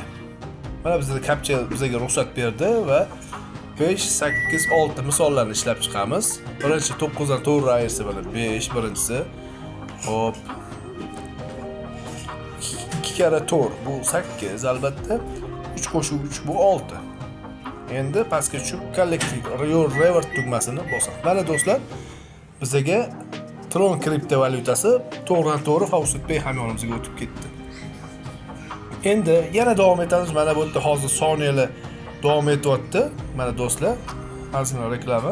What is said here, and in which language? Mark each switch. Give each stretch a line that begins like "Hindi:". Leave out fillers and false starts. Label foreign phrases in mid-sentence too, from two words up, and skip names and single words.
Uzbek: Mana bizga captcha bizga ruxsat berdi va 5, 8, 6 misollarni ishlab chiqamiz. Birinchi 9 dan to'g'ri ayirsa mana 5 birinchisi. Hop. 2 kara 4 bu 8 albatta. 3+3 bu 6. Endi pastga tushib
English: collect your reward
Uzbek: tugmasini bosamiz. Mana do'stlar, bizga Tron kriptovalyutasi to'g'ridan to'g'ri Faucet Pay hamyonimizga o'tib ketdi. Endi yana davom etamiz. Mana bu yerda hozir soniyalar davom etyapti. Mana do'stlar, ozgina reklama.